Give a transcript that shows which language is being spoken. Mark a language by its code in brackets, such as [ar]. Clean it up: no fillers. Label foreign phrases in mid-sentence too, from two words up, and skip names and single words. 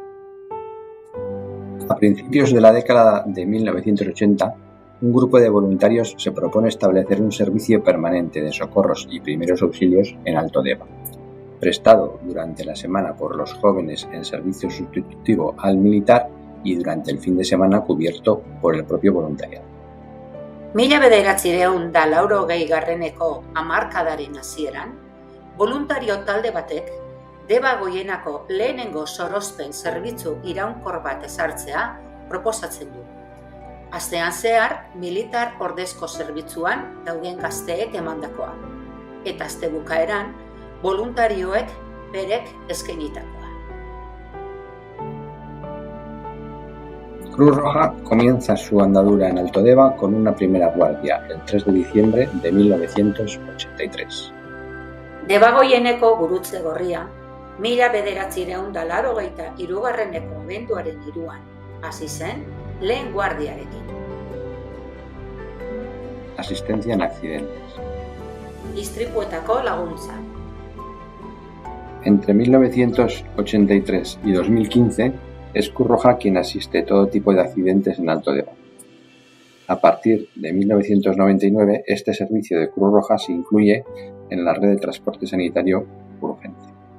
[es] A principios de la década de 1980, un grupo de voluntarios se propone establecer un servicio permanente de socorros y primeros auxilios en Alto Deba, prestado durante la semana por los jóvenes en servicio sustitutivo al militar y durante el fin de semana cubierto por el propio voluntariado. [eu] 1980 hamarkadaren hasieran, voluntario talde batek Debagoienako lehenengo sorospen zerbitzu iraunkor bat ezartzea proposatzen du. Astean zehar, militar ordezko zerbitzuan dauden gazteek emandakoa, eta aste bukaeran, voluntarioek berek eskainitakoa. [es] Cruz Roja comienza su andadura en Alto Deba con una primera guardia el 3 de diciembre de 1983. [eu] Debagoieneko Gurutze Gorria 1983 abenduaren 3 hasi zen lehen guardiarekin. [es] Asistencia en accidentes. [eu] Istripuetako laguntza. [es] Entre 1983 y 2015 es Cruz Roja quien asiste todo tipo de accidentes en Alto Deba. A partir de 1999, este servicio de Cruz Roja se incluye en la red de transporte sanitario urgente.